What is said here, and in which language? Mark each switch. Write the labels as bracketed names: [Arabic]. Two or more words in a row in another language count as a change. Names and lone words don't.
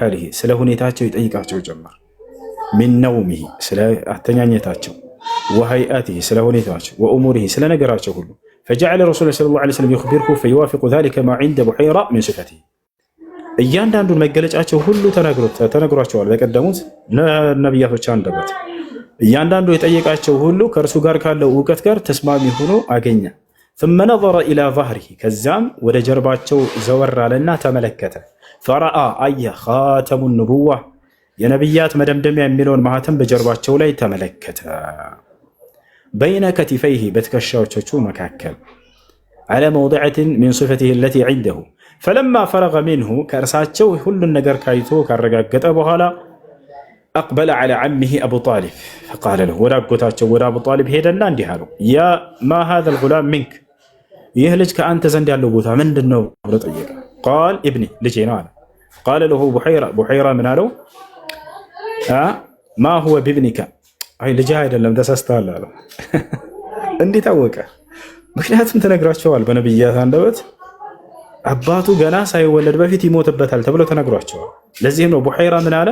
[Amharic] ሓሊሂ ስለ ሁኔታቸው ይጠይቃቸው ጀመር። [Arabic] من نومه [Amharic] ስለ አተኛኘታቸው፣ ወሀይአቲሂ ስለ ሁኔታቸው፣ ወእሙሪሂ ስለ ነገራቸው ሁሉ። ፈጀዐለ [Arabic] رسول صلى الله عليه وسلم يخبره فيوافق ذلك ما عند بحيرى من صفته [Amharic] እያንዳንዱን መገለጫቸው ሁሉ ተነግሯቸዋል በቀደሙት ነቢያቶች አንደበት። እያንዳንዱ የጠየቃቸው ሁሉ ከእርሱ ጋር ካለው እውቀት ጋር ተስማሚ ሆኖ አገኘ። [Arabic] ثم نظر إلى ظهره [Amharic] ከዛም ወደ ጀርባቸው ዘወር አለና ተመለከተ። [Arabic] فرأى أي خاتم النبوة [Amharic] የነቢያት መደምደሚያ የሚለውን ማህተም በጀርባቸው ላይ ተመለከተ። [Arabic] بين كتفيه [Amharic] በትከሻዎቹ መካከል [Arabic] على موضعة من صفته التي عنده فلما فرغ منه [Amharic] ከእርሳቸው ሁሉን ነገር ካይቶ ካረጋገጠ በኋላ [Arabic] أقبل على عمه أبو طالب فقال له [Amharic] ወደ አጎታቸው ወደ አቡ ጣሊብ ሄደና እንዲህ አለው ያ [Arabic] ما هذا الغلام منك [Amharic] ይህ ልጅ ከአንተ ዘንድ ያለው ቦታ ምንድን ነው ብሎ ጠየቀ። [Arabic] قال ابني [Amharic] ልጄ ነው አለ። [Arabic] قال له بحيرى [Amharic] ምን አለው? [Arabic] ما هو بابنك፣ [Amharic] አይ ልጅህ አይደለም ተሳስተሃል አለው። እንዴት አወቀ? ምክንያቱም ተነግሯቸዋል በነቢያት አንደበት አባቱ ገና ሳይወለድ በፊት ይሞትበታል ተብሎ ተነግሯቸዋል። ለዚህም ነው ቡሐይራ ምን አለ?